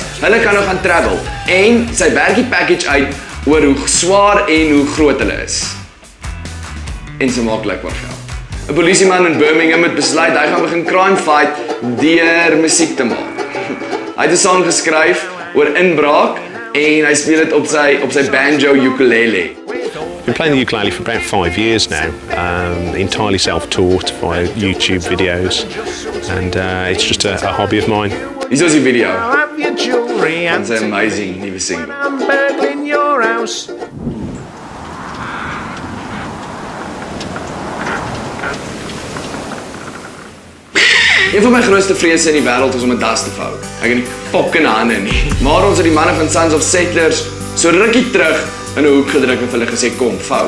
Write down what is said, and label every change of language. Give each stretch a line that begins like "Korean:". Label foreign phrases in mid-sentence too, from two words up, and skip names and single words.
Afrikaans: Hulle kan nou gaan travel en sy werk die package uit oor hoe swaar en hoe groot hulle is. En sy maak lekker geld. 'n Polisieman in Birmingham het besluit hy gaan begin
English: crime fight
Afrikaans: deur musiek te maak. Hy het 'n song geskryf oor inbraak en hy speel dit op sy banjo ukulele.
English: Been playing the ukulele for about 5 years now, entirely self-taught via YouTube videos, and it's just a hobby of mine.
Afrikaans: Hier is die video.
English: Have your jewelry and
Afrikaans: Dit is 'n amazing nuwe single.
English: I'm burgling your house.
Afrikaans: Een van my grootste vrese in die wêreld is om 'n das te vou. Ek het nie fucking hande nie. Maar ons het die manne van Sons of Settlers so rukkie terug in 'n hoek gedruk en vir hulle gesê kom, vou.